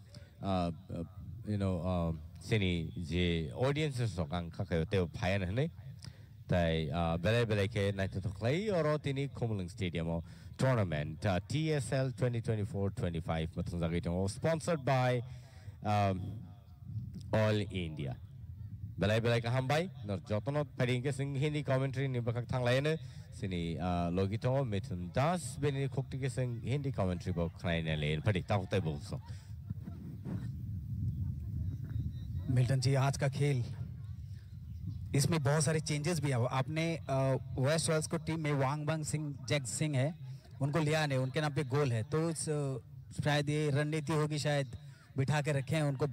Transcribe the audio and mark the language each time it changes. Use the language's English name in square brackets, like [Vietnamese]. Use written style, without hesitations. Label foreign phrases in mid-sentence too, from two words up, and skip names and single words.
[Kok Borok] sini je audiences so ang khakayo te phayan nei tai bele ke nai to clay oro tini Kumulang Stadium tournament TSL 2024-25 matungzagitong [English] sponsored by All India [Kok Borok] belai kaham bai nor jotono paring ke sing [English] hindi commentary [Kok Borok] ni bakak thang lain sini logitong Mithun Das beni khokti ke sing [English] hindi commentary [Kok Borok] bo khnai ne le padi taw tai bo so [Hindi] मिल्टन जी आज का खेल इसमें बहुत सारे चेंजेस भी है आपने वेस्ट रॉयल्स को टीम में वांगबंग सिंह जैक सिंह है उनको लिया नहीं उनके नाम पे गोल है तो शायद ये रणनीति होगी शायद बिठा के रखे हैं उनको